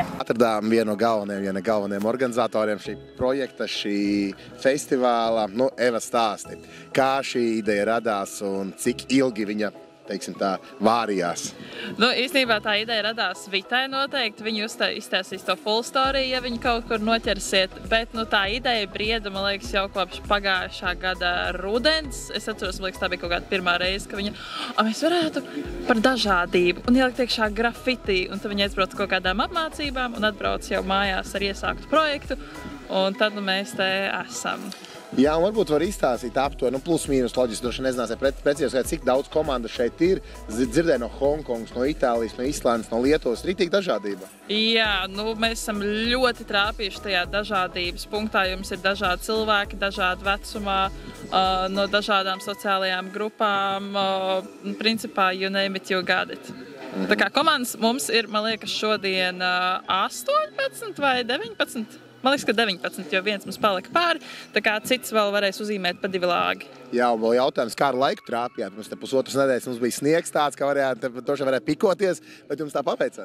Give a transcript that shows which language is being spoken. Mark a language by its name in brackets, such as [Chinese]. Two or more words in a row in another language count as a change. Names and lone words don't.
[Latvian] Atradām vienu no galvenajiem organizatoriem šī projekta, šī festivāla. Eva, stāsti, kā šī ideja radās un cik ilgi viņa, teiksim tā, vārījās? Īstenībā tā ideja radās Vitai noteikti. Viņa izstāstīs to [English] full story, [Latvian] ja viņa kaut kur noķersiet. Bet tā ideja brieda, man liekas, jau kopš pagājušā gada rudens. Es atceros, man liekas, tā bija kaut kāda pirmā reize, ka viņa, mēs varētu par dažādību un ielikt iekšā grafiti. Un tad viņa aizbrauc kaut kādām apmācībām un atbrauc jau mājās ar iesāktu projektu. Un tad mēs te esam. Jā, un varbūt var izstāstīt aptuveni, plus mīnus loģiski, droši nezināsiet precīzi, cik daudz komandu šeit ir. Dzirdēju no Hongkongas, no Itālijas, no Islandes, no Lietuvas, rītīgi dažādība. Jā, mēs esam ļoti trāpījuši tajā dažādības punktā. Jums ir dažādi cilvēki, dažādi vecumā, no dažādām sociālajām grupām. Principā, [English] you name it, you got it. [Latvian] Tā kā komandas mums ir, man liekas, šodien 18 vai 19? Man liekas, ka 19, jo viens mums palika pāri, tā kā cits vēl varēs uzīmēt pa 2 lāgi. Jā, un vēl jautājums, kā ar laiku trāpījāt? Mums te pusotras nedēļas mums bija sniegs tāds, ka varēja pikoties, bet jums tā paveicās.